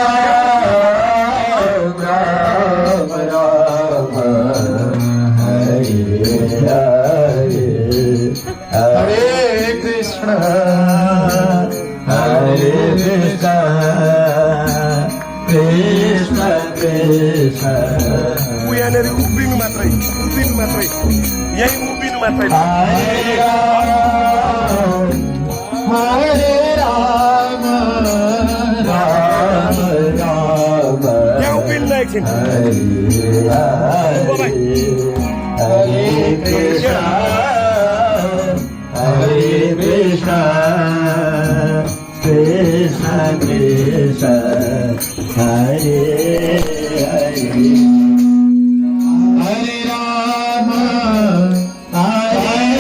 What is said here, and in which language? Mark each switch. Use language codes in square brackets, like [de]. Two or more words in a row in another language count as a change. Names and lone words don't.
[sa] Ram, Ram Hare Hare, Hare Krishna, Hare Krishna, Krishna Krishna, [ne] उयानेरि उभिनु मात्रै यही उभिनु मात्रै [sa] Hare Ram, Hare Ram, Ram Ram, [ne] यहाँ उभिनु एकछिन [sa] Hare Hare, Hare Krishna, Hare Krishna, Krishna Krishna, Hare Hare, Hare Rama, Hare